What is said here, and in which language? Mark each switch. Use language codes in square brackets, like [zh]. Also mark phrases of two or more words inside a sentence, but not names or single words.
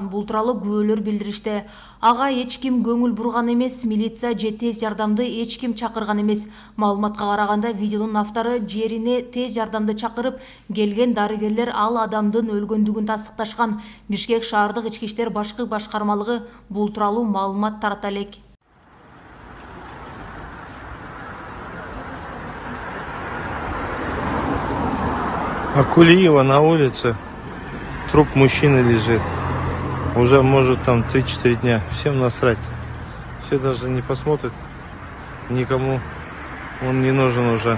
[ky] Бул тууралуу күбөлөр билдиришти. Ага эч ким көңүл бурган эмес, милиция же тез жардамды эч ким чакырган эмес. Маалыматка караганда, видеонун автору жерине тез жардамды чакырып, келген дарыгерлер ал адамдын өлгөндүгүн тастыкташкан. Бишкек шаардык ички иштер башкы башкармалыгы бул тууралуу маалымат тарата элек. [ru] А Кулиева на улице труп мужчины лежит. Уже может там 3-4 дня. Всем насрать. Все даже не посмотрят. Никому он не нужен уже.